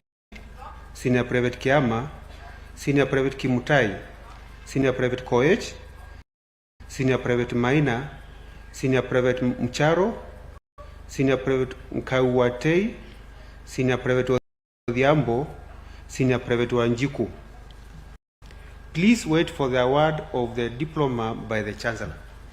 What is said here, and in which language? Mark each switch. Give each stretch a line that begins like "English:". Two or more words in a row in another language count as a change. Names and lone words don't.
English: Senior Private Kiama, Senior Private Kimutai, Senior Private Koech, Senior Private Maina, Senior Private Mcharo, Senior Private Mkauwatei, Senior Private Odhiambo, Senior Private Wanjiku. Please wait for the award of the diploma by the Chancellor.